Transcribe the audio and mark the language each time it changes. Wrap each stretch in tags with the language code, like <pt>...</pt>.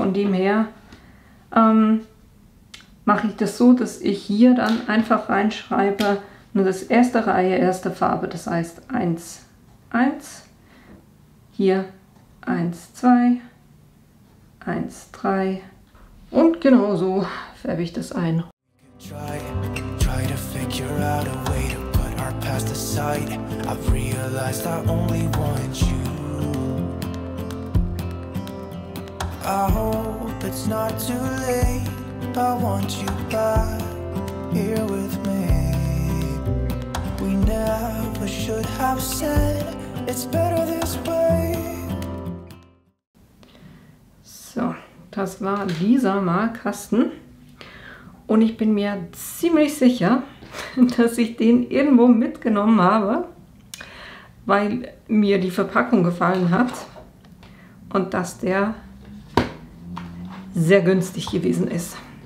<de>Von dem her mache ich das so, dass ich hier dann einfach reinschreibe, nur das erste Reihe, erste Farbe. Das heißt 1, 1, hier 1, 2, 1, 3 und genauso färbe ich das ein.</de> <en>Try to figure out a way to put our past aside. I've realized I only want you. I hope it's not too late. I want you back here with me. We never should have said it's better this way.</en> <de>So, das war dieser Malkasten. Und ich bin mir ziemlich sicher, dass ich den irgendwo mitgenommen habe, weil mir die Verpackung gefallen hat und dass der sehr günstig gewesen ist.</de>